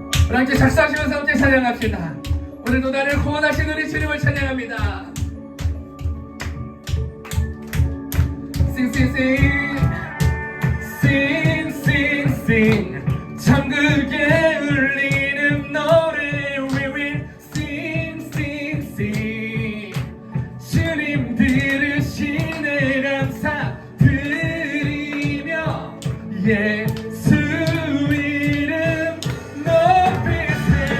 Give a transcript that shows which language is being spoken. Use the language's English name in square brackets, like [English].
[Korean] 함께 작사하시면서 함께 찬양합시다. 오늘도 나를 구원하신 우리 주님을 찬양합니다. [English] Sing, sing, sing, sing, sing, sing. [Korean] 천국에 울리는 노래 [English] We will sing, sing, sing. [Korean] 주님 들으시네 감사드리며 예수 이름 높이세.